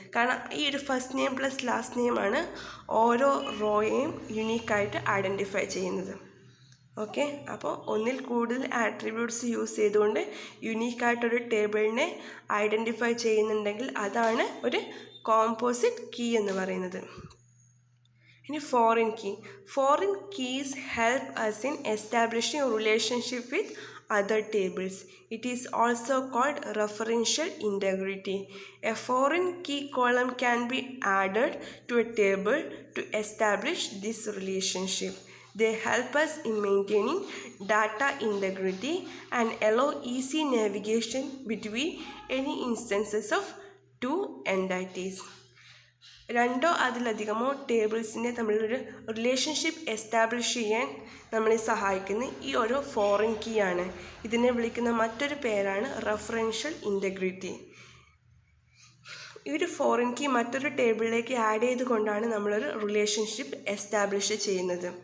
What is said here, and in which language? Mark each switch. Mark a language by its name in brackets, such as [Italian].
[Malayalam] കാരണം ഈ ഒരു ഫസ്റ്റ് നെയിം പ്ലസ് ലാസ്റ്റ് നെയിമാണ് ഓരോ റോയെയും യുണീക്കായിട്ട് ഐഡൻറ്റിഫൈ ചെയ്യുന്നത്. ഓക്കെ, അപ്പോൾ ഒന്നിൽ കൂടുതൽ ആട്രിബ്യൂട്ട്സ് യൂസ് ചെയ്തുകൊണ്ട് യുണീക്കായിട്ടൊരു ടേബിളിനെ ഐഡൻറ്റിഫൈ ചെയ്യുന്നുണ്ടെങ്കിൽ അതാണ് ഒരു കോമ്പോസിറ്റ് കീ എന്ന് പറയുന്നത്. ഇനി foreign key. [English] Foreign keys help us in establishing a relationship with other tables. It is also called referential integrity. A foreign key column can be added to a table to establish this relationship. They help us in maintaining data integrity and allow easy navigation between any instances of two entities. [Malayalam] രണ്ടോ അതിലധികമോ ടേബിൾസിനെ തമ്മിലൊരു relationship establish ചെയ്യാൻ നമ്മളെ സഹായിക്കുന്ന ഈ ഒരു foreign key ആണ്. ഇതിനെ വിളിക്കുന്ന മറ്റൊരു പേരാണ് റെഫറൻഷ്യൽ ഇൻറ്റഗ്രിറ്റി. ഈ ഒരു ഫോറിൻ കീ മറ്റൊരു ടേബിളിലേക്ക് ആഡ് ചെയ്തുകൊണ്ടാണ് നമ്മളൊരു റിലേഷൻഷിപ്പ് എസ്റ്റാബ്ലിഷ് ചെയ്യുന്നത്.